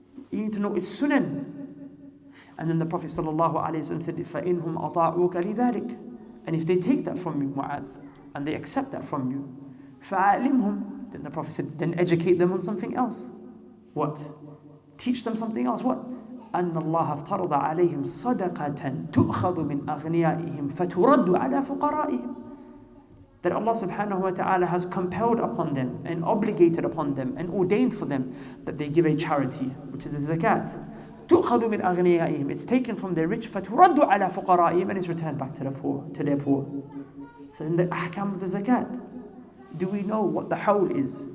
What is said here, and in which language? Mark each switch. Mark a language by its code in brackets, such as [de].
[en] You need to know its sunan. And then the Prophet ﷺ said, [ar] فَإِنْهُمْ أَطَاعُوكَ لِذَلِكَ. [en] And if they take that from you, Mu'adh, and they accept that from you, [ar] فَأَعْلِمْهُمْ. [en] Then the Prophet said, then educate them on something else. What? Teach them something else. What? [ar] أن الله افترض عليهم صدقة تؤخذ من أغنيائهم فترد على فقرائهم. [en] That Allah subhanahu wa ta'ala has compelled upon them and obligated upon them and ordained for them that they give a charity, which is a zakat. [ar] تُؤْخَذُ مِنْ أَغْنِيَائِهِمْ. [en] It's taken from their rich, [ar] فَتُرَدُّ عَلَى فُقَرَائِهِمْ, [en] and it's returned back to the poor, to their poor. So in the ahkam of the zakat, do we know what the hawl is?